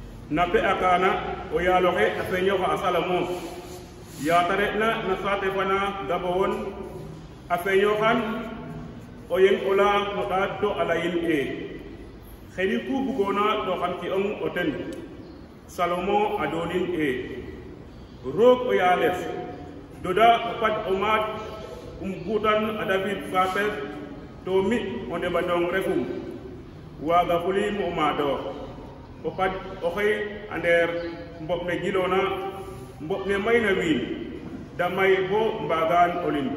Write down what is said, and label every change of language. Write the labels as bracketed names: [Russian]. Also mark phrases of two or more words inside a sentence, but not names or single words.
[Serer] nape akana o yaloxe a feñoxa a salamo yataretna na saate fana gabowon a feñoxan o yeng ola no ɗaat to a layin xeni ku bugona to xam ki ong o ten salomo a donin roog o yaalef doda o pad o maat butan a David Fapes to mi o ndeɓandong refum waaga fulim o maadoox o pad o xey a ndeer mboɓ ne gilona mboɓ ne mayna wiin da may bo mbagaan o lim